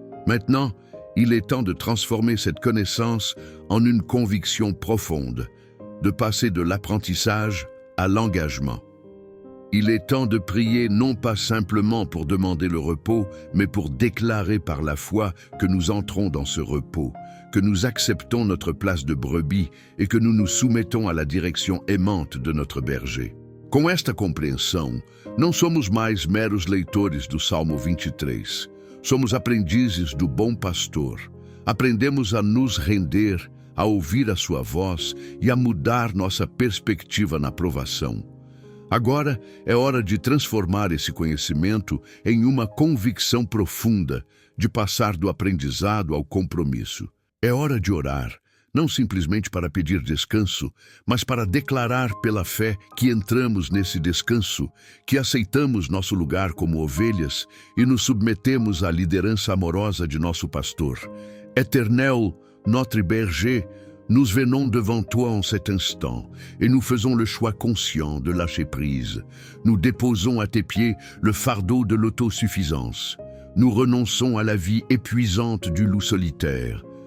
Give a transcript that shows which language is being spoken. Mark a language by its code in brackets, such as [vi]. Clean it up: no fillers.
[fr] Maintenant, il est temps de transformer cette connaissance en une conviction profonde, de passer de l'apprentissage à l'engagement. Il est temps de prier non pas simplement pour demander le repos, mais pour déclarer par la foi que nous entrons dans ce repos, que nous acceptons notre place de brebis et que nous nous soumettons à la direction aimante de notre berger. [pt] Com esta compreensão, não somos mais meros leitores do Salmo 23. Somos aprendizes do bom pastor. Aprendemos a nos render, a ouvir a sua voz e a mudar nossa perspectiva na provação. Agora é hora de transformar esse conhecimento em uma convicção profunda, de passar do aprendizado ao compromisso. É hora de orar, não simplesmente para pedir descanso, mas para declarar pela fé que entramos nesse descanso, que aceitamos nosso lugar como ovelhas e nos submetemos à liderança amorosa de nosso pastor. [fr] Éternel, notre berger, nous venons devant toi en cet instant et nous faisons le choix conscient de lâcher prise. Nous déposons à tes pieds le fardeau de l'autosuffisance. Nous renonçons à la vie épuisante du loup solitaire.